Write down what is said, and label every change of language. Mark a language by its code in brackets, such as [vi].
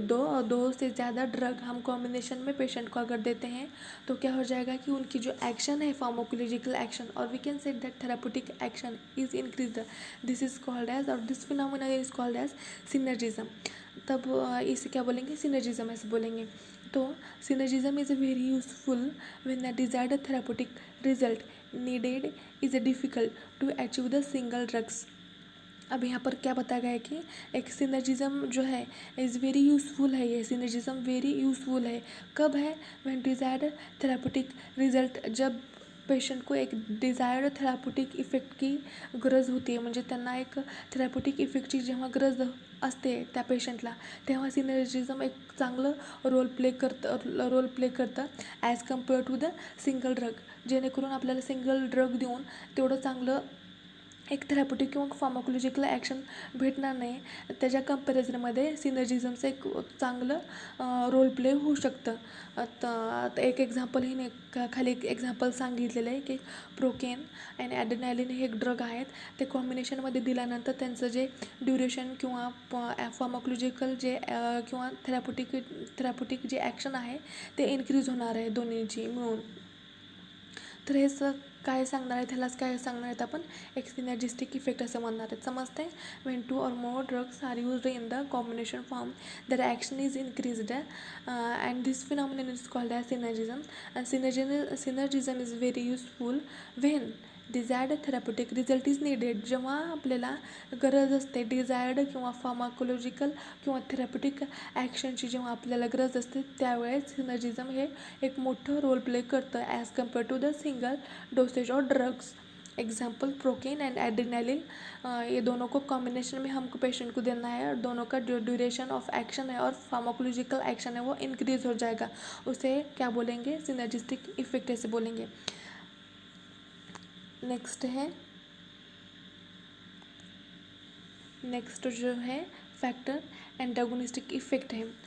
[hi] दो और दो से ज़्यादा ड्रग हम कॉम्बिनेशन में पेशेंट को अगर देते हैं तो क्या हो जाएगा कि उनकी जो एक्शन है फार्माकोलॉजिकल एक्शन, और [en] We can say that therapeutic action is increase. This is called as, और this phenomena is called as synergism. [hi] तब इसे क्या बोलेंगे, सिनर्जिज्म ऐसे बोलेंगे. [en] तो synergism is very useful when the desired therapeutic result needed is difficult to achieve the single drugs. [hi] अब यहाँ पर क्या बताया गया है कि एक सिनर्जिज्म जो है [en] is very useful [hi] है, ये सिनर्जिज्म वेरी यूज़फुल है। कब है? [en] when desired therapeutic result, [hi] जब पेशंट को एक डिझायर्ड थेरापेटिक इफेक्ट की गरज होती [mr] आहे, म्हणजे त्यांना एक थेरापेटिक इफेक्टची जेव्हा गरज असते त्या पेशंटला, तेव्हा सिनर्जिज्म एक चांगलं रोल प्ले करतं [en] as compare to the single drug, [mr] जेणेकरून आपल्याला सिंगल ड्रग देऊन तेवढं चांगलं एक थेरापेटिक किंवा फार्माकोलॉजिकल ॲक्शन भेटणार नाही. त्याच्या कंपॅरिझनमध्ये सिनर्जिझमचं एक चांगलं रोल प्ले होऊ शकतं. आता एक एक्झाम्पल हे खाली एक एक्झाम्पल सांगितलेलं आहे की प्रोकेन आणि ॲड्रेनालिन हे एक ड्रग आहेत. ते कॉम्बिनेशनमध्ये दिल्यानंतर त्यांचं जे ड्युरेशन किंवा फार्माकोलॉजिकल जे किंवा थेरापेटिक जे ॲक्शन आहे ते इन्क्रीज होणार आहे दोन्हीची मिळून. तर हे काय सांगणार आहे, त्यालाच काय सांगणार आहेत आपण, एक सिनर्जिस्टिक इफेक्ट असं म्हणणार आहेत. समजते? [en] When 2 or more drugs are used in the combination form, their action is increased, and this phenomenon is called as synergism. And synergism is very useful when desired therapeutic result is needed. [mr] जेव्हा आपल्याला गरज असते desired किंवा pharmacological किंवा therapeutic ॲक्शनची, जेव्हा आपल्याला गरज असते त्यावेळेस सिनर्जिझम हे एक मोठं रोल प्ले करतं [en] As compare to the single dosage of drugs. [hi] Example procaine and adrenaline, ये दोनों को कॉम्बिनेशन में हमको पेशेंट को देना है और दोनों का जो ड्यूरेशन ऑफ एक्शन है और फार्माकोलॉजिकल एक्शन है वो इंक्रीज हो जाएगा. उसे क्या बोलेंगे? सिनर्जिस्टिक इफेक्ट ऐसे बोलेंगे. नेक्स्ट जो है फैक्टर एंटागोनिस्टिक इफेक्ट है.